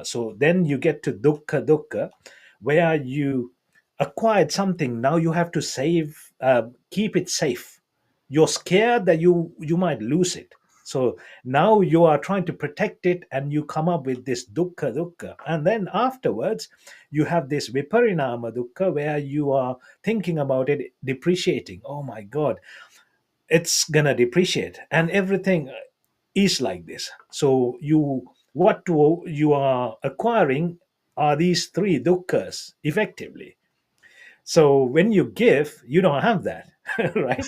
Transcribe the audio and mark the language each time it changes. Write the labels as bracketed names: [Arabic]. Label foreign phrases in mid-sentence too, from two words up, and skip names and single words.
[English] So then you get to [Pali] dukkha dukkha, [English] where you acquired something. Now you have to save, keep it safe. You're scared that you might lose it. So now you are trying to protect it, and you come up with this [Pali] dukkha dukkha. [English] And then afterwards, you have this [Pali] viparinama dukkha, [English] where you are thinking about it depreciating. Oh my God, it's gonna depreciate, and everything is like this. So you are acquiring are these three dukkhas effectively. So when you give, you don't have that, right?